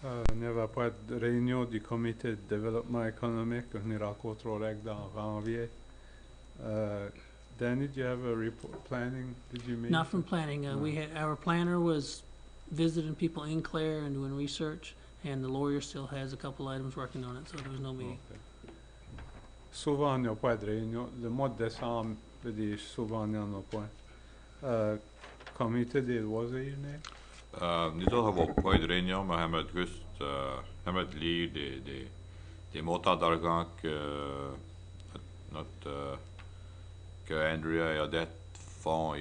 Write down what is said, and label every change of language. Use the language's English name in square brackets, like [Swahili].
[French] Il n'y avait pas de réunion du comité de développement économique. On y rencontrera dans janvier. [English] Danny, do you have a report planning? Did you meet? Not from planning. We had our planner was visiting people in Clare and doing research, and the lawyer still has a couple items working on it. So there was no meeting. Okay. [French] Souvent, il n'y a pas de réunion. Le mois de décembre, je veux dire, souvent, il n'y en a pas. Comité des loisirs, Nick? Nous avons pas de réunion, mais on juste lire des montants d'argent que que Andrea et Odette font.